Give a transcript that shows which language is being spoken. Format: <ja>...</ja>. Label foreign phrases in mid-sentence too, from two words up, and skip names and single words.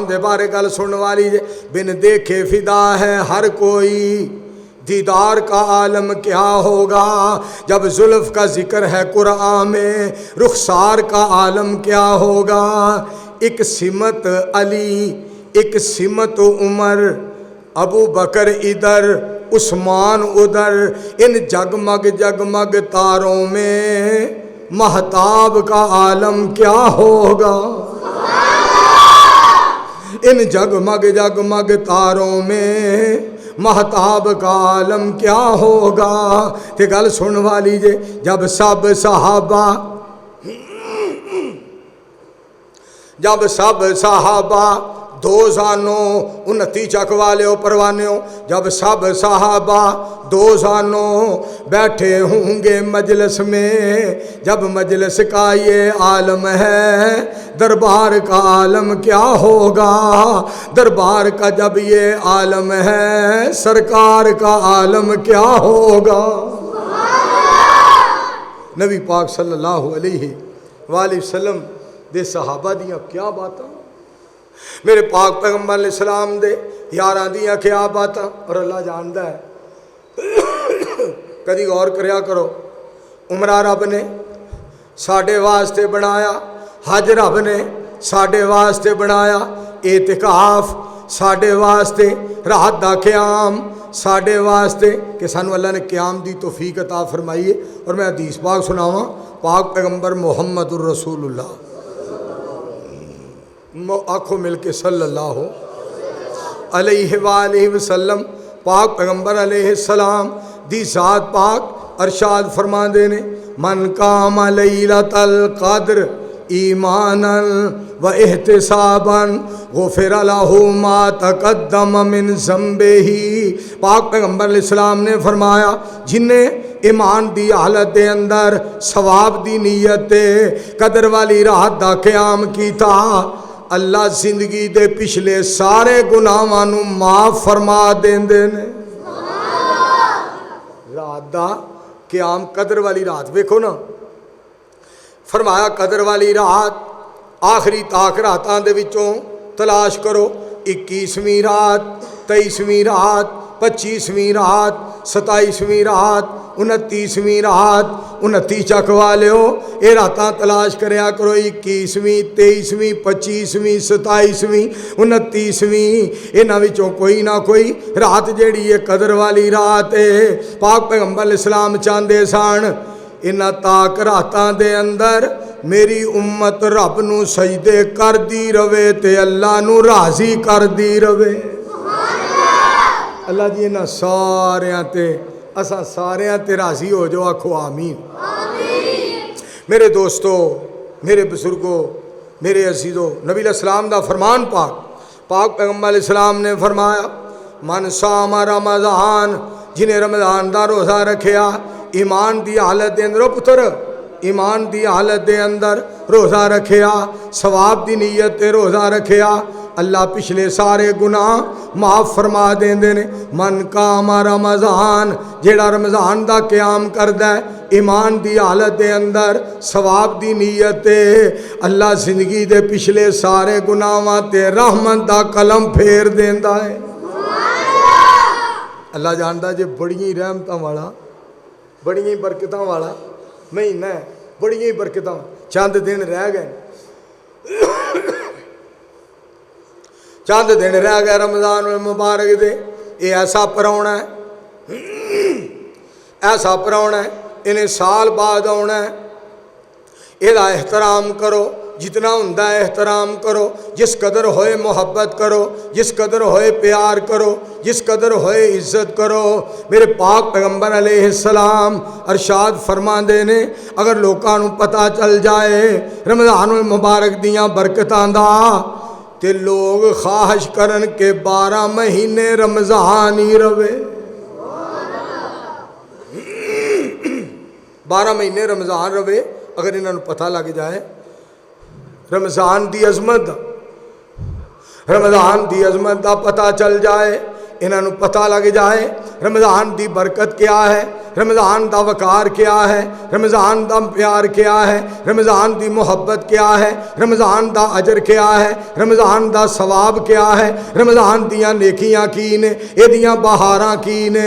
<pa>دے بارے گل سننے والی جے</pa> <ur>بن دیکھے فدا ہے ہر کوئی دیدار کا عالم کیا ہوگا جب زلف کا ذکر ہے قرآن میں رخسار کا عالم کیا ہوگا ایک سمت علی ایک سمت عمر ابو بکر ادھر عثمان ادھر ان جگمگ جگمگ تاروں میں مہتاب کا عالم کیا ہوگا ان جگمگ جگمگ تاروں میں مہتاب کا عالم کیا ہوگا</ur> <pa>تے گل سن والی جے</pa> <ur>جب سب صحابہ دو زانوں</ur> <pa>29 چک والے ہو پروانے ہو</pa> <ur>جب سب صحابہ دو زانوں بیٹھے ہوں گے مجلس میں جب مجلس کا یہ عالم ہے دربار کا عالم کیا ہوگا دربار کا جب یہ عالم ہے سرکار کا عالم کیا ہوگا</ur> <pa>نبی پاک</pa> <ar>صلی اللہ علیہ وآلہ وسلم</ar> <pa>دے صحابہ دیاں کیا باتاں میرے پاک پیغمبر علیہ السلام دے یاراں دیاں کیا باتاں اور اللہ جاندا ہے کدی غور کریا کرو عمرہ رب نے ساڈے واسطے بنایا حج رب نے ساڈے واسطے بنایا اعتکاف ساڈے واسطے رات دا قیام ساڈے واسطے کہ سانو اللہ نے قیام دی توفیق عطا فرمائی ہے اور میں حدیث پاک سناواں پاک پیغمبر محمد</pa> <ar>الرسول اللہ</ar> <pa>آنکھوں مل کے</pa> <ar>صلی اللہ علیہ وآلہ وسلم</ar> <pa>پاک پیغمبر علیہ السلام دی ذات پاک ارشاد فرما دینے</pa> <ar>من قام لیلۃ القدر ایمانا و احتسابا غفر لہ ما تقدم من ذنبہ</ar> <pa>پاک پیغمبر علیہ السلام نے فرمایا جن نے ایمان دی حالت دے اندر ثواب دی نیت قدر والی رات دا قیام کیتا اللہ زندگی دے پچھلے سارے گناہاں نوں معاف فرما دیندے نے رات دا قیام قدر والی رات ویکھو نا فرمایا قدر والی رات آخری تاک راتاں دے وچوں تلاش کرو 21ویں رات 23ویں رات 25ویں رات 27ویں رات 29ویں رات 29 چک والے ہو اے راتاں تلاش کریا کرو 21ویں 23ویں 25ویں 27ویں 29ویں انہاں وچوں کوئی نہ کوئی رات جیڑی ہے قدر والی رات ہے پاک پیغمبر علیہ السلام چاندے سان انہاں تاک راتاں دے اندر میری امت رب نو سجدے کر دی رہے تے اللہ نو راضی کر دی رہے اللہ جی انہاں ساریاں تے اساں ساریاں تے راضی ہو جو آکھو آمین میرے دوستو میرے بزرگوں میرے عزیزو نبی علیہ السلام دا فرمان پاک پیغمبر علیہ السلام نے فرمایا</pa> <ar>من صام رمضان</ar> <pa>جنہیں رمضان دا روزہ رکھیا ایمان دی حالت دے اندر پتر ایمان دی حالت دے اندر روزہ رکھیا ثواب دی نیت تے روزہ رکھیا اللہ پچھلے سارے گناہ معاف فرما دیندے نے</pa> <ar>من قام رمضان</ar> <pa>جیڑا رمضان دا قیام کردا ہے ایمان دی حالت دے اندر ثواب دی نیت تے اللہ زندگی دے پچھلے سارے گناہاں تے رحمت دا قلم پھیر دیندا ہے اللہ جاندا جے بڑیاں رحمتاں والا بڑیاں برکتاں والا مہینہ ہے بڑیاں برکتاں چند دن رہ گئے چند دن رہ گئے رمضان المبارک دے یہ ایسا پراؤنا ہے ایسا پراؤنا ہے انہیں سال بعد آنا ہے یہ احترام کرو جتنا ہوندا ہے احترام کرو جس قدر ہوئے محبت کرو جس قدر ہوئے پیار کرو جس قدر ہوئے عزت کرو میرے پاک پیغمبر علیہ السلام ارشاد فرما دینے اگر لوکاں نوں پتہ چل جائے رمضان المبارک دیاں برکتاں دا تے لوگ خواہش کرن کے 12 مہینے رمضان ہی رہے 12 مہینے رمضان رہے اگر انہاں نوں پتہ لگ جائے رمضان دی عظمت دا پتہ چل جائے انہاں نوں پتہ لگ جائے رمضان دی برکت کیا ہے، رمضان دا وقار کیا ہے، رمضان دا پیار کیا ہے، رمضان دی محبت کیا ہے، رمضان دا اجر کیا ہے، رمضان دا ثواب کیا ہے، رمضان دیاں نیکیاں کی نے، اے دیاں بہاراں کی نے۔</pa>